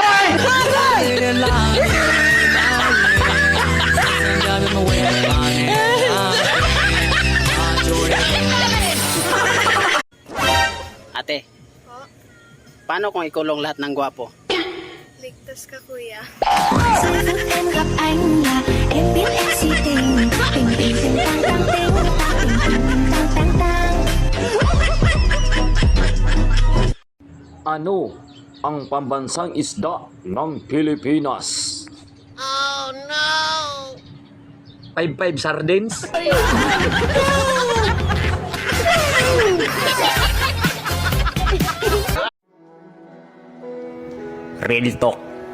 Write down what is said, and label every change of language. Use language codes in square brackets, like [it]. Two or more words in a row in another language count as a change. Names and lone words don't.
[tl] Ate, paano kung ikulong lahat ng gwapo? Ligtas ka, kuya. [vi] Em gặp anh là em biết em si tình tình tình tình tang tang ting tình tình tang tang tang. [tl] Ano ang pambansang isda ng Pilipinas? [en] Oh, no! 5-5 sardines? Real talk.